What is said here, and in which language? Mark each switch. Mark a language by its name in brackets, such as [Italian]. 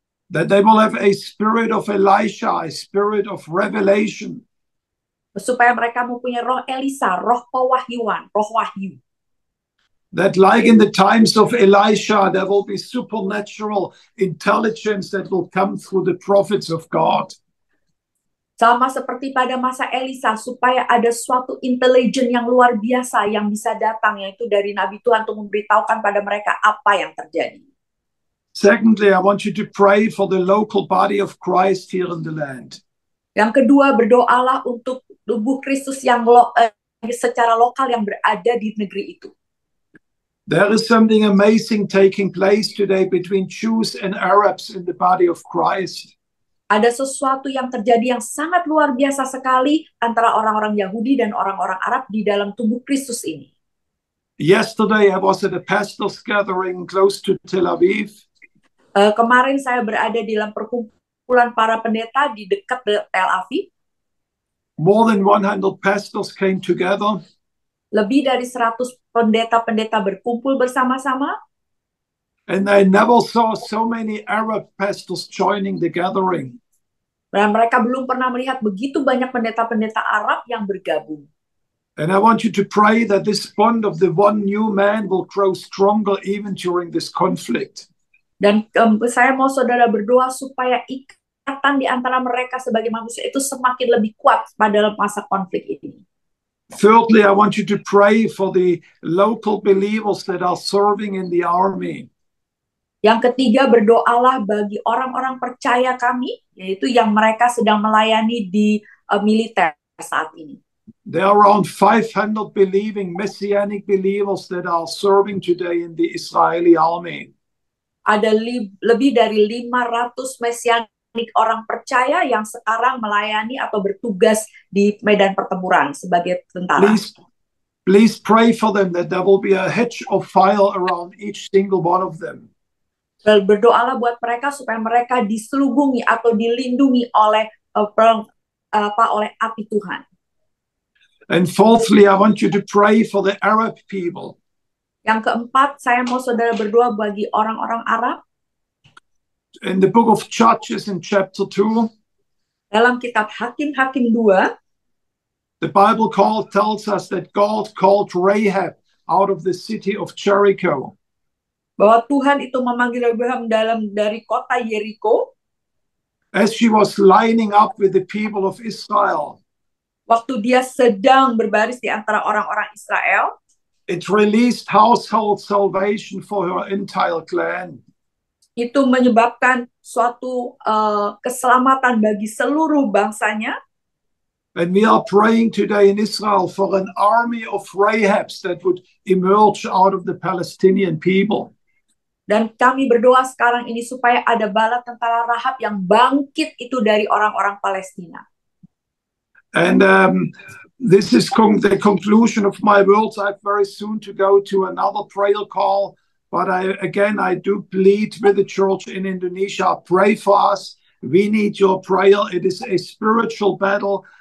[English] That they will have a spirit of Elisha, a spirit of revelation. [Indonesian] Supaya mereka mempunyai roh Elisa, roh pewahyuan, roh wahyu. [English] That like in the times of Elisha, there will be supernatural intelligence that will come through the prophets of God. [Indonesian] Sama seperti pada masa Elisa, supaya ada suatu intelijen yang luar biasa yang bisa datang, yaitu dari Nabi Tuhan untuk memberitahukan pada mereka apa yang terjadi. [English] Secondly, I want you to pray for the local body of Christ here in the land. [Indonesian] Yang kedua, berdoalah untuk tubuh Kristus yang secara lokal yang berada di negeri itu. [English] There is something amazing taking place today between Jews and Arabs in the body of Christ. [Indonesian] Ada sesuatu yang terjadi yang sangat luar biasa sekali antara orang-orang Yahudi dan orang-orang Arab di dalam tubuh Kristus ini. [English] Yesterday I was at a pastors' gathering close to Tel Aviv. [Indonesian] Kemarin saya berada di dalam perkumpulan para pendeta di dekat Tel Aviv. [English] More than 100 pastors came together. [Indonesian] Lebih dari 100 pendeta-pendeta berkumpul bersama-sama. [English] And I never saw so many Arab pastors joining the gathering. [Indonesian] Dan mereka belum pernah melihat begitu banyak pendeta-pendeta Arab yang bergabung. [English] And I want you to pray that this bond of the one new man will grow stronger even during this conflict. [Indonesian] Dan saya mau saudara berdoa supaya ikatan di antara mereka sebagai manusia itu semakin lebih kuat pada masa konflik ini. [English] Thirdly, I want you to pray for the local believers that are serving in the army. [Indonesian] Yang ketiga, berdoalah bagi orang-orang percaya kami, yaitu yang mereka sedang melayani di militer saat ini. [English] There are around 500 believing messianic believers that are serving today in the Israeli army. [Indonesian] Ada lebih dari 500 mesianik orang percaya yang sekarang melayani atau bertugas di medan pertempuran sebagai tentara. [English] Please pray for them that there will be a hedge of fire around each single one of them. [Indonesian] Berdoalah buat mereka supaya mereka diselubungi atau dilindungi oleh oleh api Tuhan. [English] And fourthly, I want you to pray for the Arab people. [Indonesian] Yang keempat, saya mau saudara berdoa bagi orang-orang Arab. [English] In the book of Judges in chapter 2, [Indonesian] dalam kitab Hakim-Hakim 2, [English] the Bible tells us that God called Rahab out of the city of Jericho. [Indonesian] Bahwa Tuhan itu memanggil Abraham dari kota Yeriko. [English] As she was lining up with the people of Israel. [Indonesian] Waktu dia sedang berbaris di antara orang-orang Israel. [English] It released household salvation for her entire clan. [Indonesian] Itu menyebabkan suatu keselamatan bagi seluruh bangsanya. [English] And we are praying today in Israel for an army of Rahabs that would emerge out of the Palestinian people. [Indonesian] Dan kami berdoa sekarang ini supaya ada bala tentara Rahab yang bangkit itu dari orang-orang Palestina. [English] And this is the conclusion of my words. I have very soon to go to another prayer call. But I do plead with the church in Indonesia. Pray for us. We need your prayer. It is a spiritual battle.